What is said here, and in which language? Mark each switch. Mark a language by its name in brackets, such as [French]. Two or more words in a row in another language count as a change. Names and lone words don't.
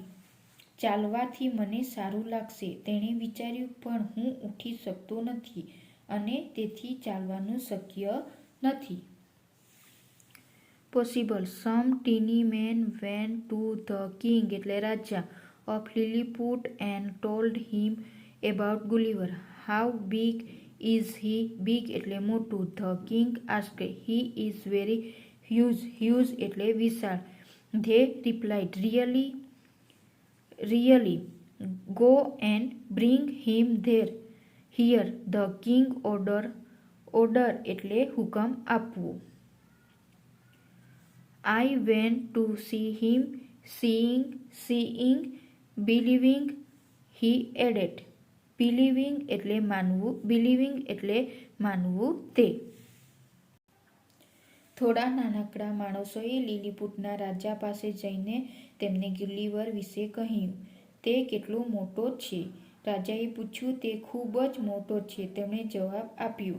[Gujarati] ચાલવાથી મને સારું લાગશે, તેણે વિચાર્યું, પણ હું ઉઠી શકતો નથી અને તેથી ચાલવાનું શક્ય નથી. [English] possible. some tiny men went to the king [Gujarati] એટલે રાજા [English] of Lilliput and told him about Gulliver. How big is he? Big [Gujarati] એટલે મોટું. [English] The king asked. He is very huge. [Gujarati] Huge એટલે વિશાળ. [English] They replied, really? Go and bring him here. The king order [Gujarati] એટલે હુકમ આપવો. [English] I went to see him. Seeing believing, he added. [Gujarati] Believing એટલે માનવું તે. થોડા નાનકડા માણસોએ લીલીપુટના રાજા પાસે જઈને તેમને ગુલિવર વિશે કહ્યું. તે કેટલો મોટો છે? રાજાએ પૂછ્યું. તે ખૂબ જ મોટો છે, તેમણે જવાબ આપ્યો.